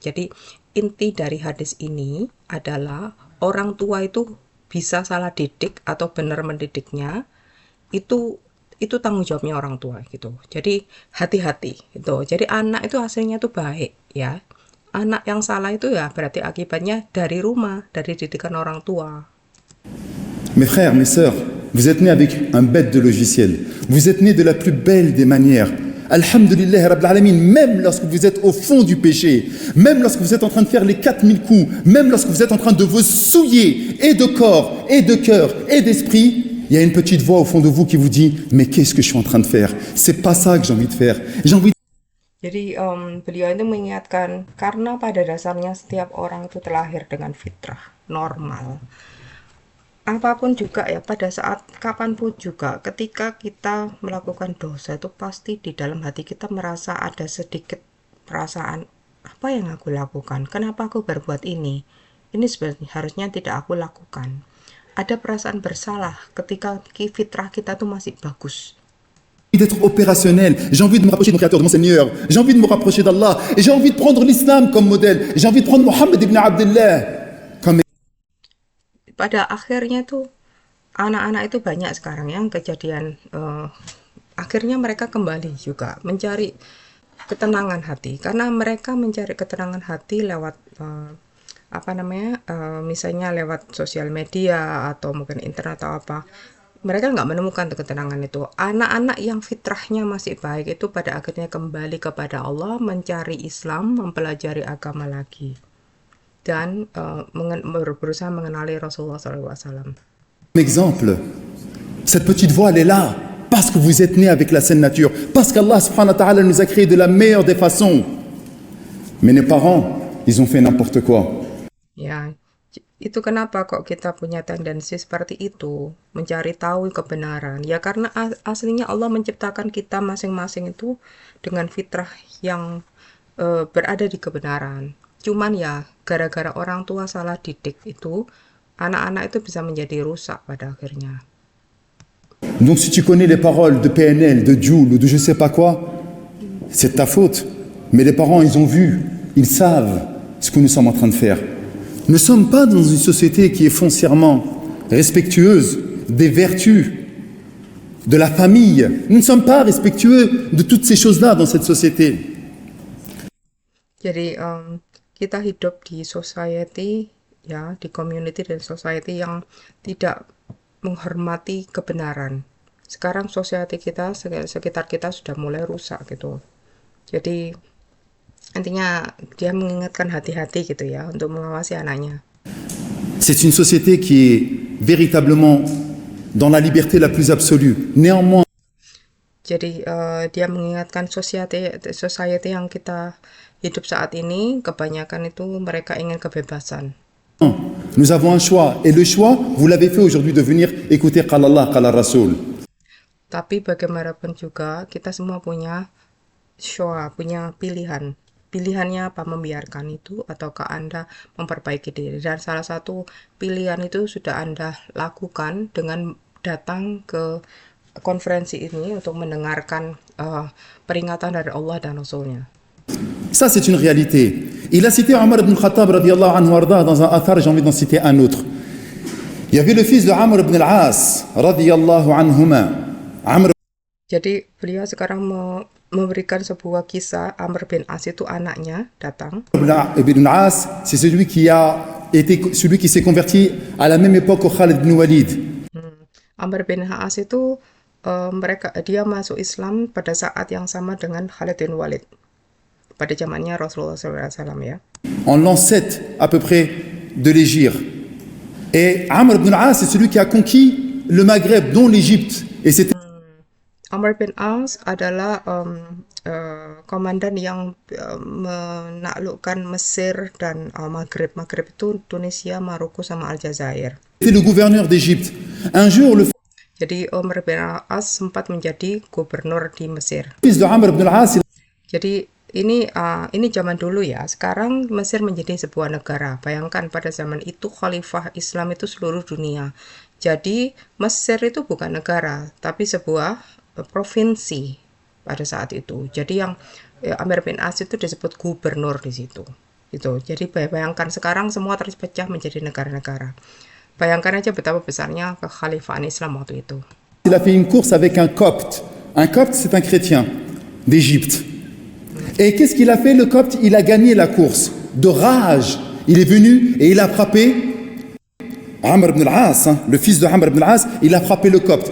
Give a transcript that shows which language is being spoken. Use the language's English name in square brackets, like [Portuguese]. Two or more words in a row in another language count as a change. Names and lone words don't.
[Indonesian] Jadi inti dari hadis ini adalah orang tua itu bisa salah didik atau benar mendidiknya, itu tanggung jawabnya orang tua gitu. Jadi hati-hati gitu. Jadi anak itu hasilnya tuh baik ya. Anak yang salah itu ya berarti akibatnya dari rumah, dari didikan orang tua. [French] Mes frères, mes sœurs, vous êtes nés avec un bête de logiciel. Vous êtes nés de la plus belle des manières. [Arabic] Alhamdulillah Rabbil Alamin, [French] même lorsque vous êtes au fond du péché, même lorsque vous êtes en train de faire les 4000 coups, même lorsque vous êtes en train de vous souiller et de corps, et de cœur, et d'esprit, il y a une petite voix au fond de vous qui vous dit « Mais qu'est-ce que je suis en train de faire? C'est pas ça que j'ai envie de faire. J'ai envie de... » [Indonesian] Jadi beliau itu mengingatkan karena pada dasarnya setiap orang itu terlahir dengan fitrah normal. Apapun juga ya, pada saat kapanpun juga ketika kita melakukan dosa itu pasti di dalam hati kita merasa ada sedikit perasaan apa yang aku lakukan? Kenapa aku berbuat ini? Ini sebenarnya harusnya tidak aku lakukan. Ada perasaan bersalah ketika fitrah kita tuh masih bagus. [French] D'être opérationnel, j'ai envie de me rapprocher de mon créateur, de mon Seigneur, j'ai envie de me rapprocher d'Allah, et j'ai envie de prendre l'islam comme modèle, j'ai envie de prendre Mohammed ibn Abdullah comme... [Indonesian] Pada akhirnya tuh anak-anak itu banyak sekarang yang kejadian akhirnya mereka kembali juga mencari ketenangan hati, karena mereka mencari ketenangan hati lewat misalnya lewat sosial media atau mungkin internet atau apa. Mereka nggak menemukan ketenangan itu. Anak-anak yang fitrahnya masih baik itu pada akhirnya kembali kepada Allah, mencari Islam, mempelajari agama lagi, dan berusaha mengenali Rasulullah SAW. [French] Exemple, cette petite voix, elle est là, parce que vous êtes né avec la saine nature, parce qu'Allah [Arabic] subhanahu wa ta'ala [French] nous a créé de la meilleure des façons. Mais nos parents, ils ont fait n'importe quoi. [Indonesian] Ya, itu kenapa kok kita punya tendensi seperti itu, mencari tahu kebenaran. Ya karena aslinya Allah menciptakan kita masing-masing itu dengan fitrah yang berada di kebenaran. Cuman ya, gara-gara orang tua salah didik itu, anak-anak itu bisa menjadi rusak pada akhirnya. [French] Donc si tu connais les paroles de PNL, de Joule ou de je sais pas quoi, c'est de ta faute. Mais les parents, ils ont vu, ils savent ce que nous sommes en train de faire. Nous ne sommes pas dans une société qui est foncièrement respectueuse des vertus, de la famille. Nous ne sommes pas respectueux de toutes ces choses-là dans cette société. [Indonesian] Jadi kita hidup di society, ya, di community dan society yang tidak menghormati kebenaran. Sekarang society kita, sekitar kita sudah mulai rusak gitu. Jadi intinya dia mengingatkan hati-hati gitu ya untuk mengawasi anaknya. [French] C'est une société qui est véritablement dans la liberté la plus absolue. Néanmoins, [Indonesian] jadi dia mengingatkan society yang kita hidup saat ini, kebanyakan itu mereka ingin kebebasan. [French] nous avons un choix. Et le choix, vous l'avez fait aujourd'hui de venir écouter [Arabic] Qala Allah, Qala Rasul. [Indonesian] Tapi bagaimanapun juga kita semua punya choix, punya pilihan. Pilihannya apa, membiarkan itu ataukah Anda memperbaiki diri. Dan salah satu pilihan itu sudah Anda lakukan dengan datang ke konferensi ini untuk mendengarkan peringatan dari Allah dan Rasulnya. [French] Ça, c'est une réalité. Il a cité Omar ibn Khattab [Arabic] radiallahu anhu arda [French] dans un athar, j'ai envie d'en citer un autre. Il y avait le fils de Amr ibn al-As [Arabic] radiallahu anhuma. [Indonesian] Jadi beliau sekarang memberikan sebuah kisah. Amr bin As itu anaknya datang. [French] Ibn al-As, c'est celui qui s'est converti à la même époque au Khalid ibn Walid. Amr bin As itu dia masuk Islam pada saat yang sama dengan Khalid bin Walid pada zamannya Rasulullah SAW ya. En l'an 7 à peu près de l'Hégire. Et Amr ibn al-As, c'est celui qui a conquis le Maghreb, dont l'Égypte. Et c'était [Indonesian] Amr bin As adalah komandan yang menaklukkan Mesir dan Maghreb. Maghreb itu Tunisia, Maroko sama Aljazair. [French] le gouverneur d'Égypte. Un jour, le [Indonesian] Jadi Amr bin As sempat menjadi gubernur di Mesir. [French] fils de Amr ibn al-As, [Indonesian] Jadi ini zaman dulu ya. Sekarang Mesir menjadi sebuah negara. Bayangkan pada zaman itu khalifah Islam itu seluruh dunia. Jadi Mesir itu bukan negara, tapi sebuah provinsi pada saat itu. Jadi yang Amr bin As itu disebut gubernur di situ. Itu. Jadi bayangkan sekarang semua terpecah menjadi negara-negara. Bayangkan aja betapa besarnya kekhalifahan Islam waktu itu. [French] il a fait une course avec un copte. Un copte, c'est un chrétien d'Égypte. Et qu'est-ce qu'il a fait, le copte? Il a gagné la course. De rage, il est venu et il a frappé Amr ibn al-As, le fils de Amr ibn al-As, il a frappé le copte.